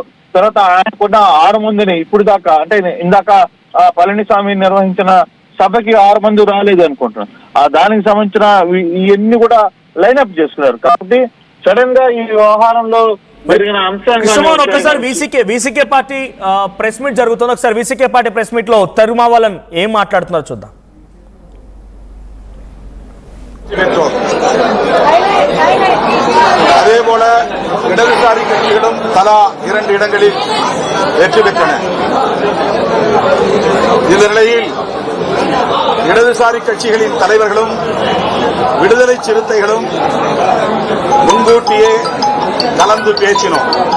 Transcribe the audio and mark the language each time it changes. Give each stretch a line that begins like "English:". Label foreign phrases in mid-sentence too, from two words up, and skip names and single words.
Telugu: తర్వాత ఆయనకున్న 6 మందిని ఇప్పుడు దాకా అంటే ఇందాక పళనిస్వామి నిర్వహించిన సభకి 6 మంది రాలేదు అనుకుంటున్నారు. దానికి సంబంధించిన ఇవన్నీ కూడా లైన్అప్ చేసుకున్నారు. కాబట్టి సడన్ గా ఈ వ్యవహారంలో జరిగిన అంశాలు ఒకసారి వీసీకే
English: party press meet
Telugu: జరుగుతుంది. ఒకసారి వీసీకే
English: party press meet
Telugu: లో తరుమావలన్ ఏం మాట్లాడుతున్నారు చూద్దాం.
Tamil: அதேபோல இடதுசாரி கட்சிகளும் தலா 2 இடங்களில் வெற்றி பெற்றன. இந்த நிலையில் இடதுசாரி கட்சிகளின் தலைவர்களும் விடுதலை சிறுத்தைகளும் முன்கூட்டியே கலந்து பேசினோம்.